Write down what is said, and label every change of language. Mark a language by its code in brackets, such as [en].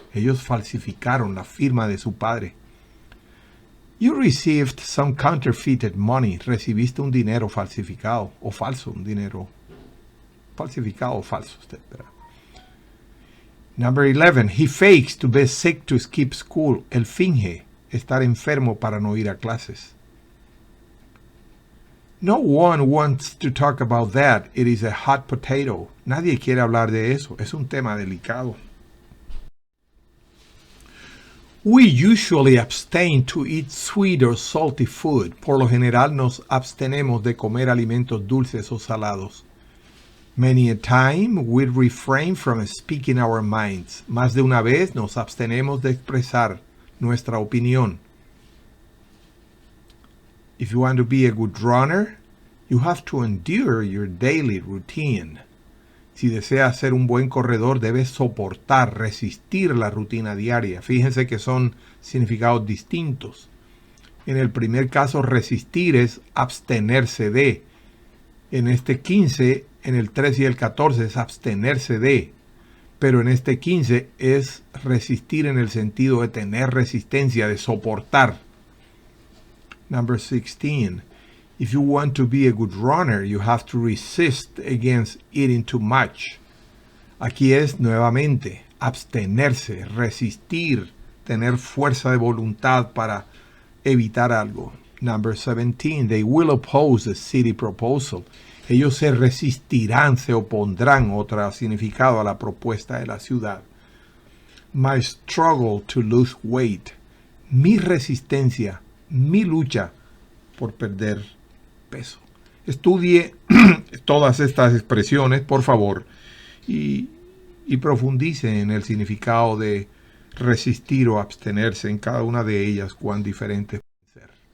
[es] Ellos falsificaron la firma de su padre. [en] You received some counterfeited money. [es] Recibiste un dinero falsificado o falso, un dinero falsificado o falso. [en] Number 11. He fakes to be sick to skip school. [es] Él finge estar enfermo para no ir a clases. [en] No one wants to talk about that. It is a hot potato. [es] Nadie quiere hablar de eso. Es un tema delicado. [en] We usually abstain to eat sweet or salty food. [es] Por lo general nos abstenemos de comer alimentos dulces o salados. [en] Many a time we refrain from speaking our minds. [es] Más de una vez nos abstenemos de expresar nuestra opinión. [en] If you want to be a good runner, you have to endure your daily routine. [es] Si deseas ser un buen corredor, debes soportar, resistir la rutina diaria. Fíjense que son significados distintos. En el primer caso, resistir es abstenerse de. En este 15, en el 13 y el 14 es abstenerse de. Pero en este 15 es resistir en el sentido de tener resistencia, de soportar. [en] Number 16. If you want to be a good runner, you have to resist against eating too much. [es] Aquí es nuevamente abstenerse, resistir, tener fuerza de voluntad para evitar algo. [en] Number 17. They will oppose the city proposal. [es] Ellos se resistirán, se opondrán, otro significado, a la propuesta de la ciudad. [en] My struggle to lose weight. [es] Mi resistencia, mi lucha por perder peso. Estudie todas estas expresiones, por favor, y profundice en el significado de resistir o abstenerse en cada una de ellas, cuán diferentes pueden ser.